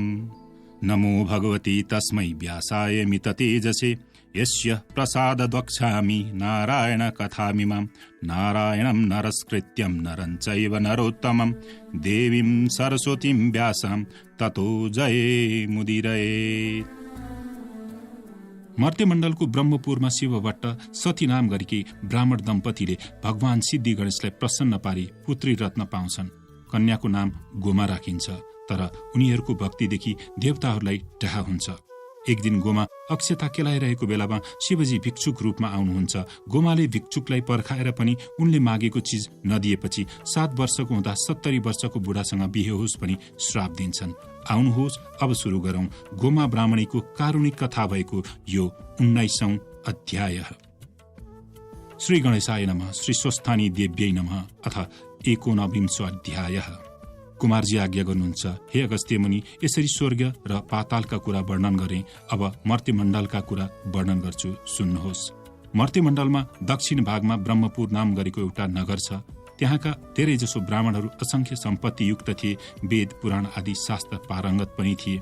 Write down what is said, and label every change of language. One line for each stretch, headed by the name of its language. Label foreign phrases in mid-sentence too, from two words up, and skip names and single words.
Sanskrit: नमो भगवती तस्मै व्यासाय मिततेजसे यस्य प्रसादद्वक्ष्यामि नारायण कथामिमां। नारायणं नरस्कृत्यं नरं चैव नरोत्तमं देवीं सरस्वतीं व्यासं ततो जयमुदीरये।
Nepali: मर्त्यमण्डलको ब्रह्मपुरमा शिवभट्ट सती नाम गरेकी ब्राह्मण दम्पतिले भगवान सिद्धि गणेशलाई प्रसन्न पारी पुत्री रत्न पाउँछन्। कन्याको नाम गोमा राखिन्छ, तर उनीहरूको भक्तिदेखि देवताहरूलाई डहा हुन्छ। एक दिन गोमा अक्षता केलाइरहेको बेलामा शिवजी भिक्षुक रूपमा आउनुहुन्छ। गोमाले भिक्षुकलाई पर्खाएर पनि उनले मागेको चिज नदिएपछि 7 वर्षको हुँदा 70 वर्षको बुढासँग बिहे होस् पनि श्राप दिन्छन्। आउनुहोस् अब सुरु गरौं गोमा ब्राह्मणीको कारुणिक कथा भएको यो 19औं अध्याय।
Sanskrit: श्री गणेशाय नमः, श्री स्वस्थानी देव्यै नमः। अथ 19विंशो अध्याय।
Nepali: कुमारजी आज्ञा गर्नुहुन्छ, हे अगस्त्य मुनि, यसरी स्वर्ग र पातालका कुरा वर्णन गरे। अब मर्त्यमण्डलका कुरा वर्णन गर्छु, सुन्नुहोस्। मर्त्यमण्डलमा दक्षिण भागमा ब्रह्मपुर नाम गरेको एउटा नगर छ। त्यहाँका धेरैजसो ब्राह्मणहरू असंख्य सम्पत्ति युक्त थिए, वेद पुराण आदि शास्त्र पारङ्गत पनि थिए।